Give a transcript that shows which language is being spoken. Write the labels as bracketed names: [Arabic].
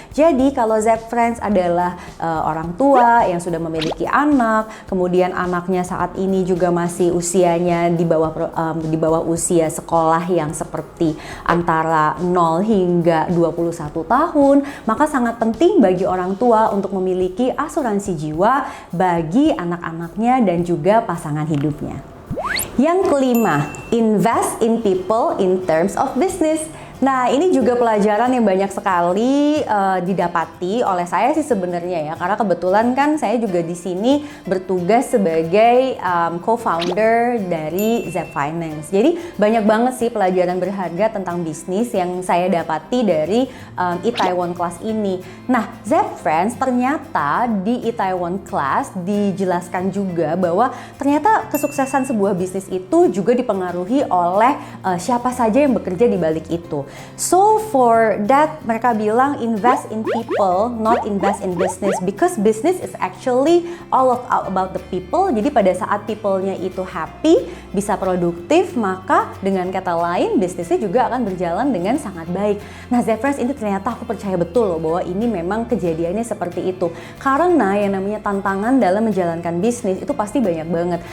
[Indonesian] Jadi kalau Zep Friends adalah orang tua yang sudah memiliki anak, kemudian anaknya saat ini juga masih usianya di bawah usia sekolah yang seperti antara 0 hingga 21 tahun, maka sangat penting bagi orang tua untuk memiliki asuransi jiwa bagi anak-anaknya dan juga pasangan hidupnya. Yang kelima, [English] invest in people in terms of business. [Indonesian] Nah, ini juga pelajaran yang banyak sekali didapati oleh saya sih sebenarnya ya, karena kebetulan kan saya juga di sini bertugas sebagai co-founder dari Zep Finance. Jadi banyak banget sih pelajaran berharga tentang bisnis yang saya dapati dari Itaewon Class ini. Nah, Zep Friends, ternyata di Itaewon Class dijelaskan juga bahwa ternyata kesuksesan sebuah bisnis itu juga dipengaruhi oleh siapa saja yang bekerja di balik itu. [English] So for that [Indonesian] mereka bilang [English] invest in people, not invest in business, because business is actually all about the people. [Indonesian] Jadi pada saat people-nya itu happy, bisa produktif, maka dengan kata lain bisnisnya juga akan berjalan dengan sangat baik. Nah, Zep Friends, ini ternyata aku percaya betul loh bahwa ini memang kejadiannya seperti itu. Karena yang namanya tantangan dalam menjalankan bisnis itu pasti banyak banget.